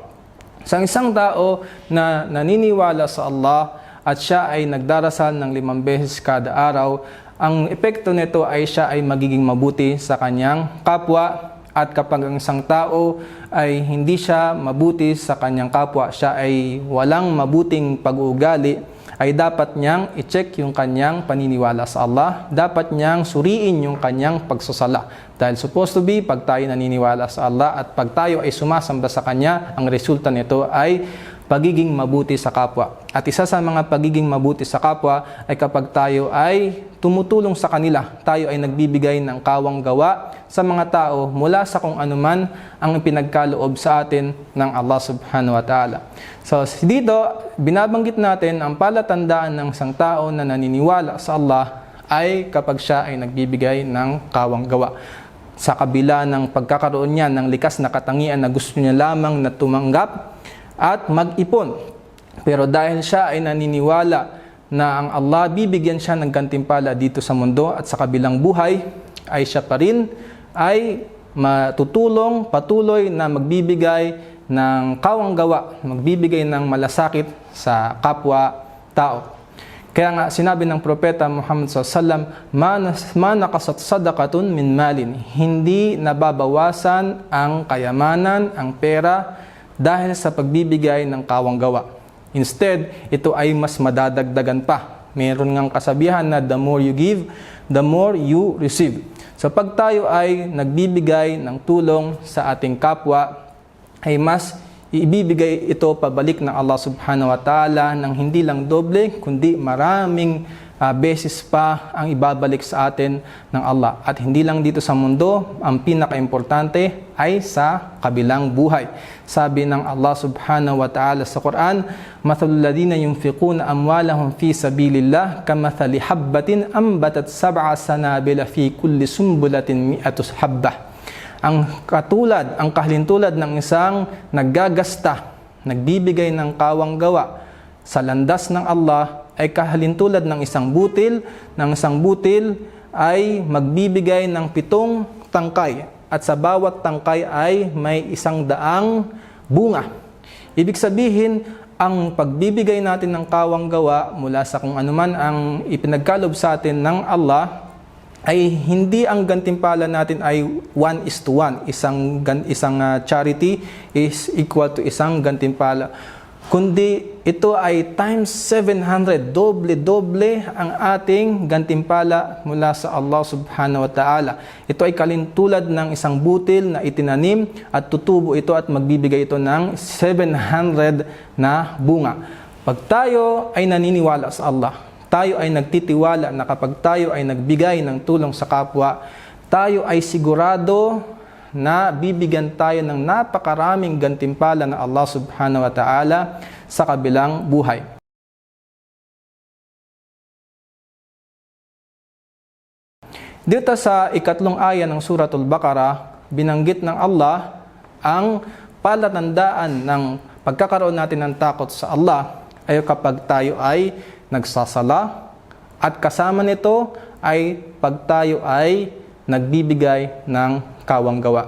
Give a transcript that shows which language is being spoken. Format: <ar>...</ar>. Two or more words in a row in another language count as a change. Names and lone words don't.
<tl>Sa isang tao na naniniwala sa Allah at siya ay nagdarasal ng 5 beses kada araw, ang epekto nito ay siya ay magiging mabuti sa kanyang kapwa. At kapag ang isang tao ay hindi siya mabuti sa kanyang kapwa, siya ay walang mabuting pag-uugali, ay dapat niyang i-check yung kanyang paniniwala sa Allah. Dapat niyang suriin yung kanyang pagsasala. Dahil</tl> <en>supposed to be,</en> <tl>pag tayo naniniwala sa Allah at pag tayo ay sumasamba sa Kanya, ang resulta nito ay pagiging mabuti sa kapwa. At isa sa mga pagiging mabuti sa kapwa ay kapag tayo ay tumutulong sa kanila, tayo ay nagbibigay ng kawang gawa sa mga tao mula sa kung anuman ang pinagkaloob sa atin ng Allah</tl> <ar>سبحانه وتعالى.</ar> <tl>So dito, binabanggit natin ang palatandaan ng isang tao na naniniwala sa Allah ay kapag siya ay nagbibigay ng kawang gawa. Sa kabila ng pagkakaroon niya ng likas na katangian na gusto niya lamang na tumanggap at mag-ipon. Pero dahil siya ay naniniwala na ang Allah bibigyan siya ng gantimpala dito sa mundo at sa kabilang buhay, ay siya pa rin ay matutulong patuloy na magbibigay ng kawang gawa, magbibigay ng malasakit sa kapwa-tao. Kaya nga sinabi ng Propeta Muhammad SAW,</tl> <ar>"ما نقصت صدقة من مال."</ar> <tl>Hindi nababawasan ang kayamanan, ang pera, dahil sa pagbibigay ng kawang gawa. Instead, ito ay mas madadagdagan pa. Meron ngang kasabihan na</tl> <en>the more you give, the more you receive.</en> <tl>So pag tayo ay nagbibigay ng tulong sa ating kapwa, ay mas ibibigay ito pabalik ng Allah</tl> <ar>سبحانه وتعالى</ar> <tl>ng hindi lang doble, kundi maraming beses pa ang ibabalik sa atin ng Allah. At hindi lang dito sa mundo, ang pinaka-importante ay sa kabilang buhay. Sabi ng Allah</tl> <ar>سبحانه وتعالى</ar> <tl>sa Quran,</tl> <ar>"مثل الذين ينفقون أموالهم في سبيل الله كمثل حبة أنبتت سبع سنابل في كل سنبلة مائة حبة."</ar> <tl>Ang kahalintulad ng isang naggagasta, nagbibigay ng kawang gawa sa landas ng Allah ay kahalintulad ng isang butil. Ng isang butil ay magbibigay ng 7 tangkay at sa bawat tangkay ay may 100 bunga. Ibig sabihin, ang pagbibigay natin ng kawang gawa mula sa kung anuman ang ipinagkalob sa atin ng Allah ay hindi ang gantimpala natin ay 1:1. Isang</tl> <en>charity is equal to</en> <tl>isang gantimpala. Kundi ito ay times 700, doble-doble ang ating gantimpala mula sa Allah</tl> <ar>سبحانه وتعالى.</ar> <tl>Ito ay kalintulad ng isang butil na itinanim at tutubo ito at magbibigay ito ng 700 na bunga. Pag tayo ay naniniwala sa Allah, tayo ay nagtitiwala na kapag tayo ay nagbigay ng tulong sa kapwa, tayo ay sigurado na bibigyan tayo ng napakaraming gantimpala ng Allah</tl> <ar>سبحانه وتعالى</ar> <tl>sa kabilang buhay. Dito sa 2 aya ng Suratul Baqarah, binanggit ng Allah ang palatandaan ng pagkakaroon natin ng takot sa Allah ay kapag tayo ay nagsasala at kasama nito ay pag tayo ay nagbibigay ng kawang gawa.</tl>